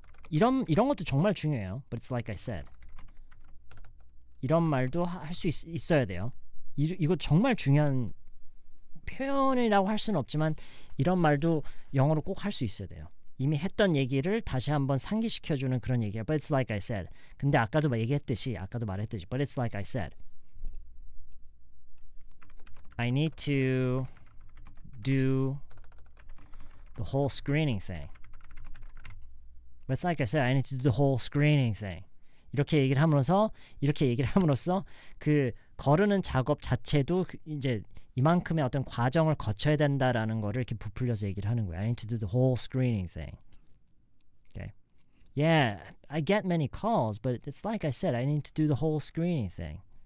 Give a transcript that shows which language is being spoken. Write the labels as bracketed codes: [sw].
[ko] 이런 것도 정말 중요해요. [en] But it's like I said. [ko] 이런 말도 할 수 있어야 돼요. 이거 정말 중요한 표현이라고 할 수는 없지만 이런 말도 영어로 꼭 할 수 있어야 돼요. 이미 했던 얘기를 다시 한번 상기시켜주는 그런 얘기예요. [en] But it's like I said. [ko] 근데 아까도 말했듯이 [en] But it's like I said. I need to do the whole screening thing. But it's like I said, I need to do the whole screening thing. [ko] 이렇게 얘기를 함으로써 그 거르는 작업 자체도 이제 이만큼의 어떤 과정을 거쳐야 된다라는 거를 이렇게 부풀려서 얘기를 하는 거예요. [en] I need to do the whole screening thing. Okay. Yeah, I get many calls, but it's like I said, I need to do the whole screening thing.